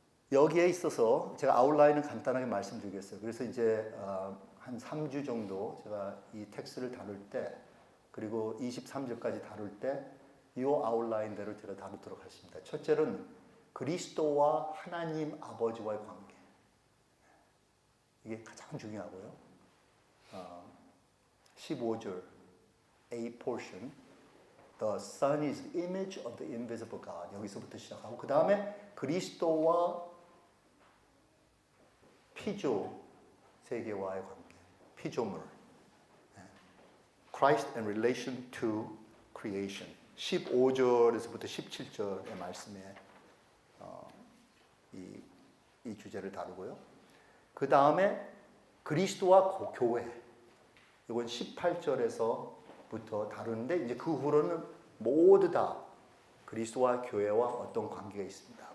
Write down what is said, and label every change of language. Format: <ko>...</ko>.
<ko>여기에 있어서 제가 아웃라인을 간단하게 말씀드리겠어요. 그래서 이제 한 3주 정도 제가 이 텍스트를 다룰 때 그리고 23절까지 다룰 때 이 아웃라인대로 제가 다루도록 하겠습니다. 첫째는 그리스도와 하나님 아버지와의 관계. 이게 가장 중요하고요. 15절</ko> <en>A portion The Son is the image of the invisible God.</en> <ko>여기서부터 시작하고 그 다음에 그리스도와 피조 세계와의 관계, 피조물.</ko> <en>Christ and relation to creation.</en> <ko>15절에서부터 17절의 말씀에 이 주제를 다루고요. 그 다음에 그리스도와 교회. 이건 18절에서부터 다루는데 이제 그 후로는 모두 다 그리스도와 교회와 어떤 관계가 있습니다.</ko>